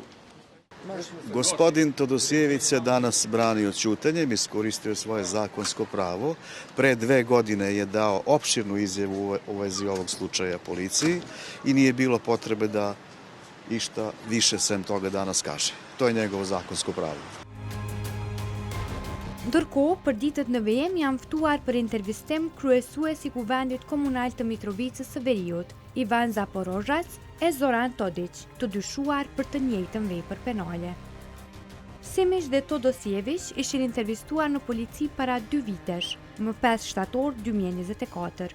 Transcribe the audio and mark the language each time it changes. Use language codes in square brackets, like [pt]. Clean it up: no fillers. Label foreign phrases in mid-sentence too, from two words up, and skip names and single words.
[sr] Gospodin Todosijević se danas brani od ćutenjem, iskoristio svoje zakonsko pravo. Pre 2 godine je dao opširnu izjavu u vezi ovog slučaja policiji i nije bilo potrebe da išta više sem toga danas kaže. To je njegovo zakonsko pravo. [sq] Ndërkohë, për ditët në VM janë ftuar për intervistim kryesuesi i Kuvendit Komunal të Mitrovicës së Veriut, Ivan Zaporozhac e Zoran Todić, të dyshuar për të njëjtën vepër penale. Simiq dhe Todosijević ishin intervistuar në polici para 2 vitesh, më 5 shtator 2024.